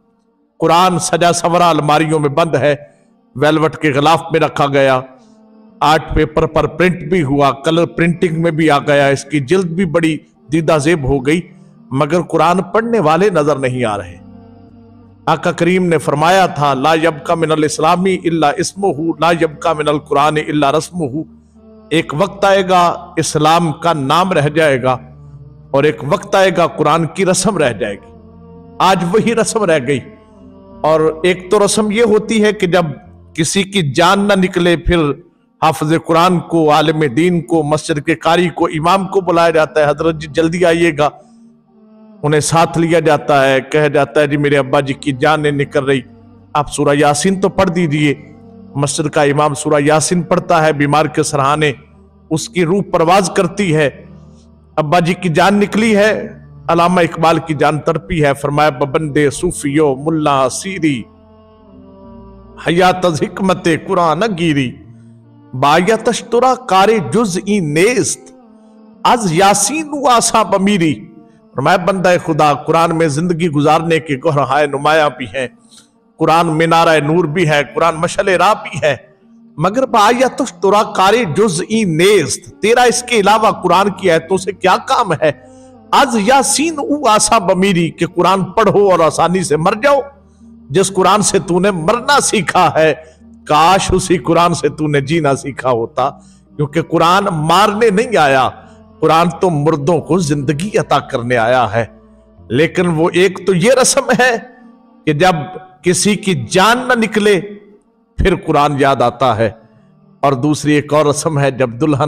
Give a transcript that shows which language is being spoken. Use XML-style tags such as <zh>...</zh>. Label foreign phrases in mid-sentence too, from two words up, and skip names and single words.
<ur>قرآن سجا سورا الماریوں میں بند ہے، ویلوٹ کے غلاف میں رکھا گیا، آرٹ پیپر پر پرنٹ بھی ہوا، کلر پرنٹنگ میں بھی آ گیا، اس کی جلد بھی بڑی دیدہ زیب ہو گئی، مگر قرآن پڑھنے والے نظر نہیں آ رہے۔ آقا کریم نے فرمایا تھا</ur> <ar>لا یبقى من الاسلام الا اسمہ لا یبقى من القرآن الا رسمہ،</ar> <ur>ایک وقت آئے گا اسلام کا نام رہ جائے گا اور ایک وقت آئے گا قرآن کی رسم رہ جائے گی۔ آج وہی رسم رہ گئی، اور ایک تو رسم یہ ہوتی ہے کہ جب کسی کی جان نہ نکلے پھر حافظ قرآن کو، عالم دین کو، مسجد کے قاری کو، امام کو بلایا جاتا ہے، حضرت جی جلدی آئیے گا، انہیں ساتھ لیا جاتا ہے، کہا جاتا ہے جی میرے ابا جی کی جان نہیں نکل رہی، آپ سورہ یاسین تو پڑھ دیجئے۔ مسجد کا امام سورہ یاسین پڑھتا ہے، بیمار کے سرہانے اس کی روح پرواز کرتی ہے، ابا جی کی جان نکلی ہے، علامہ اقبال کی جان تڑپی ہے، فرمایا</ur> <fa>ببندے صوفیو ملا سیری حیات از حکمت قرآن گیری بایت اشترا کار جزئی نیست از یاسین و آسا بمیری۔</fa> <ur>فرمایا بندہ خدا قرآن میں زندگی گزارنے کے گوہرہائے نمایاں بھی ہیں، قرآن منارہ نور بھی ہے، قرآن مشعل راہ بھی ہے، مگر</ur> <fa>بایت اشترا کار جزئی نیست،</fa> <ur>تیرا اس کے علاوہ قرآن کی آیتوں سے کیا کام ہے؟</ur> <fa>از یاسین او آسا بمیری،</fa> <ur>کہ قرآن پڑھو اور آسانی سے مر جاؤ۔ جس قرآن سے تو نے مرنا سیکھا ہے کاش اسی قرآن سے تو نے جینا سیکھا ہوتا، کیونکہ قرآن مارنے نہیں آیا، قرآن تو مردوں کو زندگی عطا کرنے آیا ہے۔ لیکن وہ ایک تو یہ رسم ہے کہ جب کسی کی جان نہ نکلے پھر قرآن یاد آتا ہے، اور دوسری ایک اور رسم ہے جب دلہن</ur>